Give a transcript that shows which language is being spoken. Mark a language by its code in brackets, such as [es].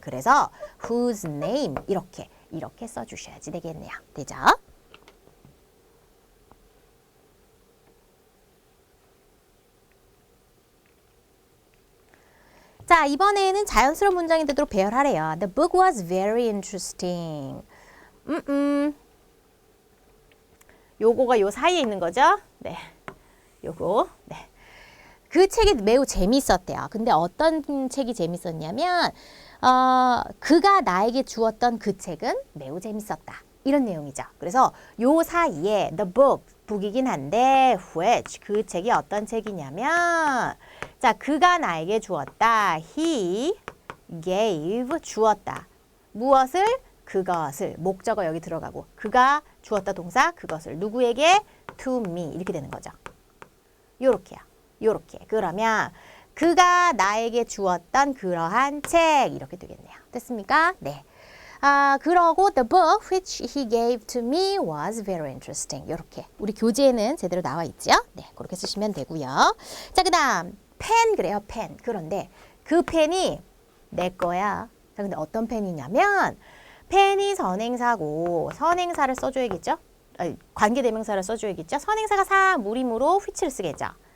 [ko] 그래서 whose name 이렇게 써주셔야지 되겠네요. 되죠? 자, 이번에는 자연스러운 문장이 되도록 배열하래요. [en] The book was very interesting. [ko] 요거가 요 사이에 있는 거죠? 네. 요거. 네. 그 책이 매우 재미있었대요. 근데 어떤 책이 재밌었냐면 그가 나에게 주었던 그 책은 매우 재밌었다. 이런 내용이죠. 그래서 요 사이에 the book, 북이긴 한데 which 그 책이 어떤 책이냐면 자 그가 나에게 주었다. [en] He gave [ko] 주었다. 무엇을? 그것을. 목적어 여기 들어가고 그가 주었다 동사 그것을 누구에게? [en] to me [ko] 이렇게 되는 거죠. 요렇게요. 요렇게. 그러면 그가 나에게 주었던 그러한 책 이렇게 되겠네요. 됐습니까? 네. 그러고 [en] the book which he gave to me was very interesting. [ko] 이렇게 우리 교재에는 제대로 나와 있죠? 네, 그렇게 쓰시면 되고요. 자, 그다음 펜 그래요, 펜. 그런데 그 펜이 내 거야. 자, 근데 어떤 펜이냐면 펜이 선행사고 선행사를 써줘야겠죠? 관계대명사를 써줘야겠죠? 선행사가 사, 무림으로 which를 쓰겠죠?